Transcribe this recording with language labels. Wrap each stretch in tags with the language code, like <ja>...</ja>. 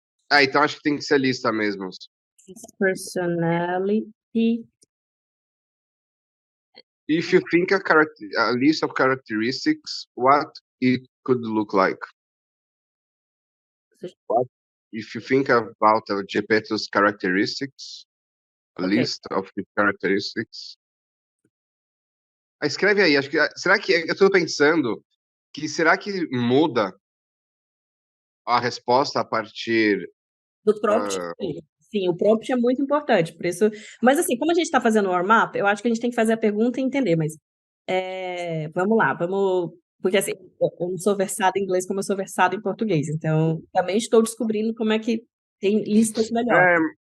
<pt>Então acho que tem que ser lista mesmo.</pt> <en>His personality. If you think a list of characteristics, what it could look like? What, if you think about Gepetto's characteristics, a Okay. list of his characteristics.</en> <pt>Escreve aí, acho que. Será que. Eu tô pensando que será que muda a resposta a partir. Do prompt, sim, o prompt é muito importante, por isso. Mas assim, como a gente está fazendo o warm-up, eu acho que a gente tem que fazer a pergunta e entender, mas vamos lá, porque assim, eu não sou versada em inglês como eu sou versada em português, então também estou descobrindo como é que tem listas melhores.</pt>